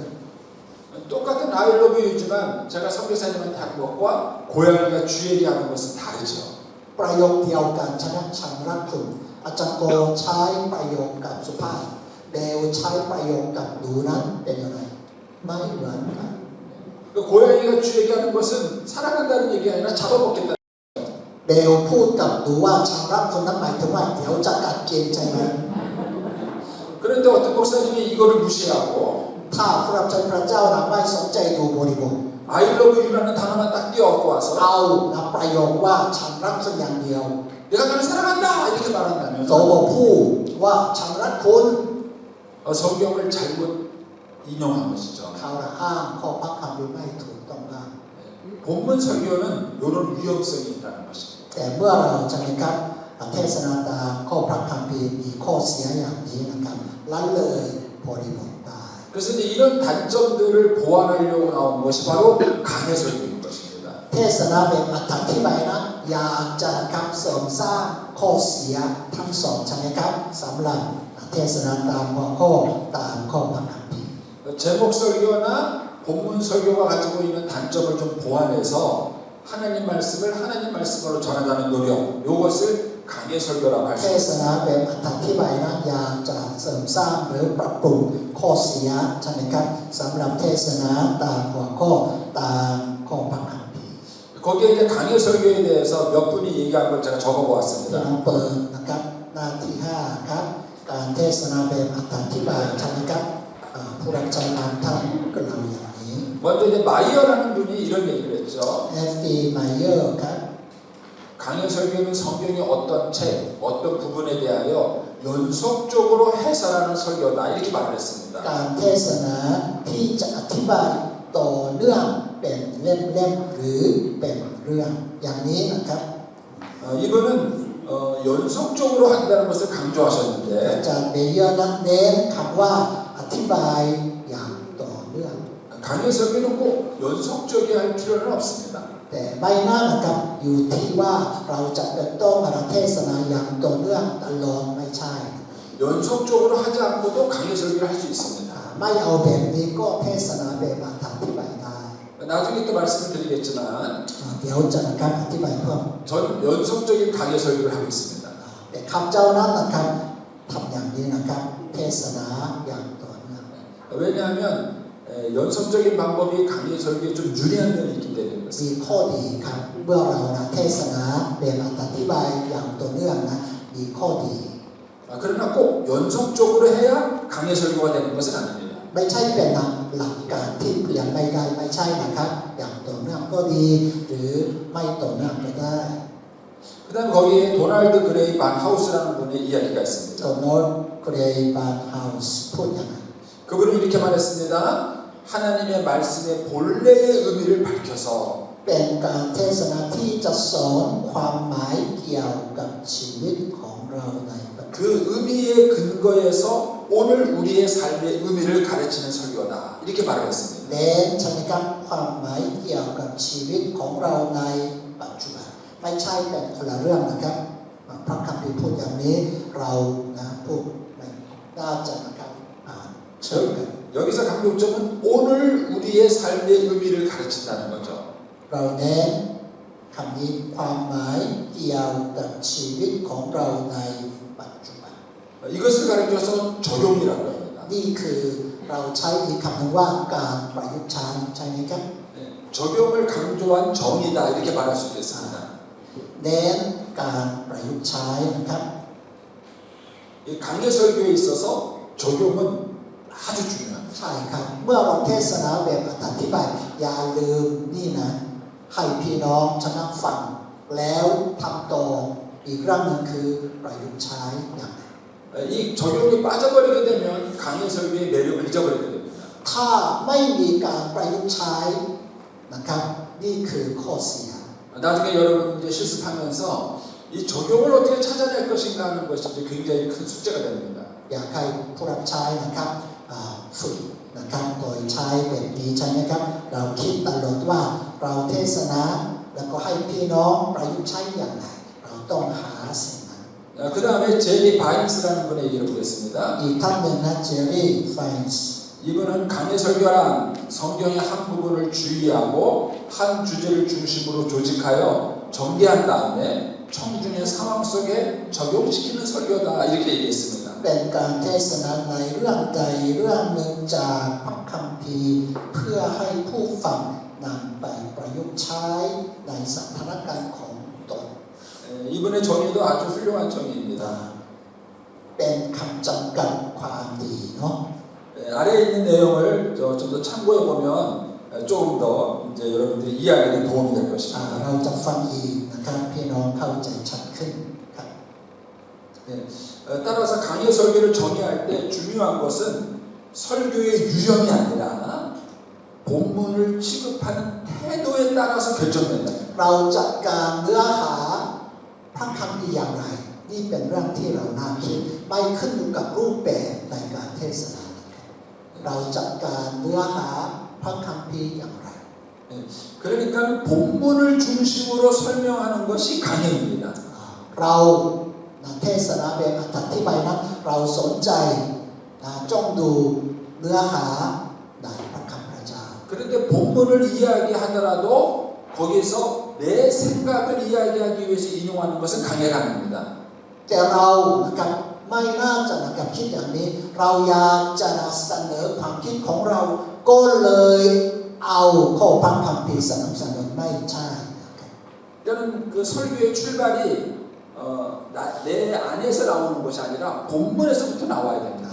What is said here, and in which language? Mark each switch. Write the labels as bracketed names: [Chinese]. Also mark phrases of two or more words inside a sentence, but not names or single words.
[Korean] 똑같은 [English] I love you [Korean] 지만 제가 선교사님한테 하는 것과 고양이가 쥐에게 하는 것은 다르죠. [Thai] ประโยคเดียวกันฉะนั้นฉันรักคุณอาจารย์โกใช้ประโยคกับสุภาพเบลใช้ประโยคกับดูนั้นเป็นยังไงไม่เหมือนกัน [Korean] 그 고양이가 쥐에게 하는 것은 사랑한다는 얘기가 아니라 잡아먹겠다. [Thai] เบลพูดกับดูว่าฉันรักคุณนั้นหมายถึงว่าเดี๋ยวจะกัดกินใช่ไหม [Korean] 그런데 어떤 목사님이 이거를 무시하고 [Thai] ถ้าผู้รับใช้พระเจ้านะไม่สนใจดูบริบท [English] I love you [Korean] 라는 단어만 딱 띄워갖고 와서 [Thai] เอานะประโยคว่าฉันรักคุณอย่างเดียว [Korean] 내가 너를 사랑한다 이렇게 [Thai] โต [Korean] 말한다면 [Thai] บอกพูดว่าฉันรักคุณ [Korean] 성경을 잘못 인용한 것이죠. [Thai] เขาอ้างข้อพระคัมภีร์ไม่ถูกต้องได้ [Korean] 본문 설교는 이런 위험성이 있다는 것입니다. [Thai] แต่เมื่อเราจะนะครับเทศนาตามข้อพระคัมภีร์มีข้อเสียอย่างนี้นะครับละเลยบริบทได้ [Korean] 그래서 이제 이런 단점들을 보완하려고 나온 것이 바로 강해 설교인 것입니다. [Thai] เทศนาแบบอธิบายนะอยากจะนะครับเสริมสร้างข้อเสียทั้งสองใช่ไหมครับสำหรับเทศนาตามหัวข้อตามข้อพระคัมภีร์ [Korean] 제목 설교나 본문 설교가 가지고 있는 단점을 좀 보완해서 하나님 말씀을 하나님 말씀으로 전하자는 노력, 이것을 강해 설교라고 할 [Thai] เท [Korean] 수 [Thai] ศ [Korean] 있습니다. [Thai] นาแบบอธิบายนะอยากจะเสริมสร้างหรือปรับปรุงข้อเสียใช่ไหมครับสำหรับเทศนาตามหัวข้อตามข้อพระคัมภีร์ [Korean] 거기에 이제 강해 설교에 대해서 몇 분이 얘기한 걸 제가 [Thai] ที่ [Korean] 적어보았습니다. [Thai] เราเปิดนะครับหน้าที่5ครับการเทศนาแบบอธิบายใช่ไหมครับผู้รับใช้บางท่านก็เล่าอย่างนี้ [Korean] 먼저 이제 마이어라는 분이 이런 얘기를 했죠. [Thai] F.D. Mayer ครับ [Korean] 강해 설교는 성경의 어떤 책, 어떤 부분에 대하여 연속적으로 해설하는 설교다 이렇게 말을 했습니다. [Thai] การเทศนาที่จะอธิบายต่อเนื่องเป็นเล่มๆหรือเป็นเรื่องอย่างนี้นะครับ [Korean] 이분은 연속적으로 한다는 것을 [Thai] อา [Korean] 강조하셨는데 [Thai] จารย์เบเยอร์นั้นเน้นคำว่าอธิบายอย่างต่อเนื่อง [Korean] 강해 설교는 꼭 연속적이어야 할 필요는 없습니다. [Thai] แต่ไม่น่านะครับอยู่ที่ว่าเราจะเป็นต้องมาเทศนาอย่างต่อเนื่องตลอดไม่ใช่ [Korean] 연속적으로 하지 않고도 강해 설교를 할 수 있습니다. [Thai] ไม่เอาแบบนี้ก็เทศนาแบบอธิบายได้ [Korean] 나중에 또 말씀을 드리겠지만 [Thai] เดี๋ยวจะนะครับอธิบายเพิ่ม [Korean] 전 연속적인 강해 설교를 하고 있습니다. [Thai] แต่คำเจ้านั้นนะครับทำอย่างนี้นะครับเทศนาอย่างต่อเนื่อง [Korean] 왜냐하면 연속적인 방법이 강해 설교에 좀 유리한 면이 있기 때문에 [Thai] มี [Korean] 그렇습니다. [Thai] ข้อดีครับเมื่อเรานะเทศนาแบบอธิบายอย่างต่อเนื่องนะมีข้อดี [Korean] 그러나 꼭 연속적으로 해야 강해 설교가 되는 것은 아닙니다. [Thai] ไม่ใช่เป็นหลักการที่เปลี่ยนไม่ได้ไม่ใช่นะครับอย่างต่อเนื่องก็ดีหรือไม่ต่อเนื่องก็ได้ [Korean] 그 다음에 거기에 도널드 그레이 반 하우스라는 분의 이야기가 [Thai] โต [Korean] 있습니다. [Thai] โนตเกรย์บานเฮาส์พูดอย่างไร [Korean] 그분은 이렇게 말했습니다. 하나님의 말씀의 본래의 의미를 밝혀서 [Thai] เป็นการเทศนาที่จะสอนความหมายเกี่ยวกับชีวิตของเราในปัจจุบัน [Korean] 그 의미의 근거에서 오늘 우리의 삶의 의미를 가르치는 설교다. 이렇게 말을 했습니다. [Thai] เน้นใช่ไหมครับความหมายเกี่ยวกับชีวิตของเราในปัจจุบันไม่ใช่เป็นคนละเรื่องนะครับพระคัมภีร์พูดอย่างนี้เรานะพูดไม่น่าจะนะครับเชื่อกัน [Korean] 여기서 강조점은 오늘 우리의 삶의 의미를 가르친다는 거죠. [Thai] เราเน้นคำนี้ความหมายเกี่ยวกับชีวิตของเราในปัจจุบัน [Korean] 이것을 가르쳐서 적용이라고 합니다. [Thai] นี่คือเราใช้อีกคำหนึ่งว่าการประยุกต์ใช้ใช่ไหมครับ [Korean] 적용을 강조한 정의다 이렇게 말할 수 있겠습니다. [Thai] เน้นการประยุกต์ใช้นะครับ [Korean] 이 강해 설교에 있어서 적용은 아주 중요합니다. [Thai] ใช่ครับในมื่อเราเทศนาแบบอธิบายอย่าลืมนี่นะให้พี่น้องชนะฟังแล้วทำต่ออีกเรื่องหนึงคือประยุกต์ใช้อย่างไร [Korean] 이 적용이 빠져버리게 되면 강의 설교의 매력을 잊어버리게 됩니다. [Thai] ถ้าไม่มีการประยุกต์ใช้นะครับนี่คือข้อเสีย [Korean] 나중에 여러분 이제 실습하면서 이 적용을 어떻게 찾아낼 것인가 하는 것이 이제 굉장히 큰 숙제가 됩니다. [Thai] อยากให้ผู้รับใช้นะครับฝึกนะครับโดยใช้แบบนี้ใช่ไหมครับเราคิดตลอดว่าเราเทศนาแล้วก็ให้พี่น้องประยุกต์ใช้อย่างไรเราต้องหาสิ่งนั้น [Korean] 그 다음에 제리 바인스라는 분의 얘기를 보겠습니다. [Thai] อีกท่านหนึ่งนะเจอรี่ไฟน์ [Korean] 이분은 강의 설교란 성경의 한 부분을 주의하고 한 주제를 중심으로 조직하여 전개한 다음에 청중의 상황 속에 적용시키는 설교다 이렇게 얘기했습니다. [Thai] เป็นการเทศนาในเรื่องใดเรื่องหนึ่งจากพระคัมภีร์เพื่อให้ผู้ฟังนำไปประยุกต์ใช้ในสถานการณ์ของตน [Korean] 이분의 정의도 아주 훌륭한 정의입니다. [Thai] เป็นคำจำกัดความดีเนาะ [Korean] 아래에 있는 내용을 좀 더 참고해 보면 조금 더 이제 여러분들이 이해하는 데 도움이 될 것입니다. [Thai] เราจะฟังอีกนะครับพี่น้องเข้าใจชัดขึ้นครับ [Korean] 따라서 강의 설교를 정의할 때 중요한 것은 설교의 유형이 아니라 본문을 취급하는 태도에 따라서 결정된다. [Thai] เราจัดการเนื้อหาพระคัมภีร์อย่างไรนี่เป็นเรื่องที่เราน่าคิดไม่ขึ้นอยู่กับรูปแบบในการเทศนาเราจัดการเนื้อหาพระคัมภีร์อย่างไร [Korean] 그러니까 본문을 중심으로 설명하는 것이 강의입니다. [Thai] เราเทศนาแบบอธิบายนั้นเราสนใจจ้องดูเนื้อหาในพระคำพระเจ้า [Korean] 그런데 본문을 이야기하더라도 거기서 내 생각을 이야기하기 위해서 인용하는 것은 강해가 아닙니다. [Thai] แต่เรานะครับไม่น่าจะนะครับคิดอย่างนี้เราอยากจะเสนอความคิดของเราก็เลยเอาข้อพระคัมภีร์สนับสนุนไม่ใช่นะครับ [Korean] 저는 그 설교의 출발이 내 안에서 나오는 것이 아니라 본문에서부터 나와야 됩니다.